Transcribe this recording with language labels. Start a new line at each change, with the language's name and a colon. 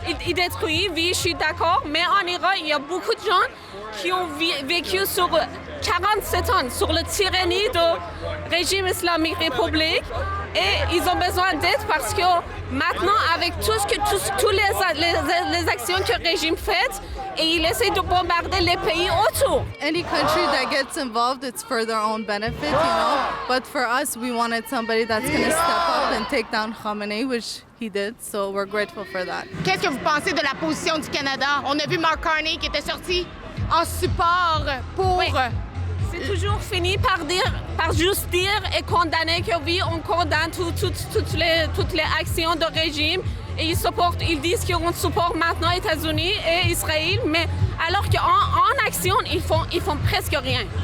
French: Il détruit, oui, je suis d'accord, mais en Iran, il y a beaucoup de gens qui ont vécu sur 47 ans, sur la tyrannie du régime islamique république, et ils ont besoin d'aide parce que maintenant, avec toutes les actions que le régime fait, et il essaie de bombarder les pays autour.
English: Any country that gets involved, it's for their own benefit, you know. But for us, we wanted somebody that's going to step up and take down Khamenei, which he did, so we're grateful for that.
French: Qu'est-ce que vous pensez de la position du Canada? On a vu Mark Carney qui était sorti en support pour... Oui. C'est toujours fini par juste dire et condamner que oui, on condamne toutes les actions de régime et ils disent qu'on supporte maintenant les États-Unis et Israël, mais alors qu'en action, ils font presque rien.